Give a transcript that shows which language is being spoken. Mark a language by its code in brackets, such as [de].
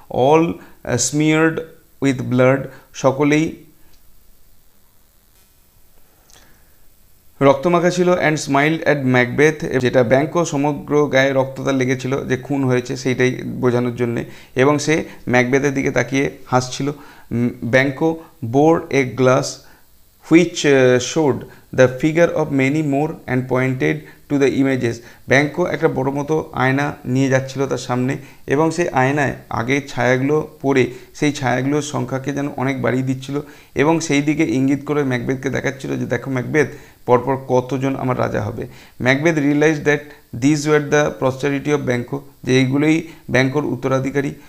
[en] all smeared with blood, [bn] সকলেই রক্তমাখা ছিল। [en] and smiled at Macbeth, [bn] যেটা ব্যাঙ্কো সমগ্র গায়ে রক্ততা লেগেছিল যে খুন হয়েছে সেইটাই বোঝানোর জন্যে, এবং সে ম্যাকবেথের দিকে তাকিয়ে হাসছিল। ব্যাঙ্কো bore a glass [en] which showed the figure of many more and pointed to the images. [bn] ব্যাঙ্কো একটা বড় মতো আয়না নিয়ে যাচ্ছিল তার সামনে, এবং সেই আয়নায় আগের ছায়াগুলো পড়ে সেই ছায়াগুলোর সংখ্যাকে যেন অনেক বাড়িয়ে দিচ্ছিল, এবং সেই দিকে ইঙ্গিত করে ম্যাকবেথকে দেখাচ্ছিল যে দেখো ম্যাকবেথ, পরপর কতজন আমার রাজা হবে। [en] Macbeth realise that this were the posterity of Banquo, [bn] যে এইগুলোই ব্যাঙ্কোর উত্তরাধিকারী।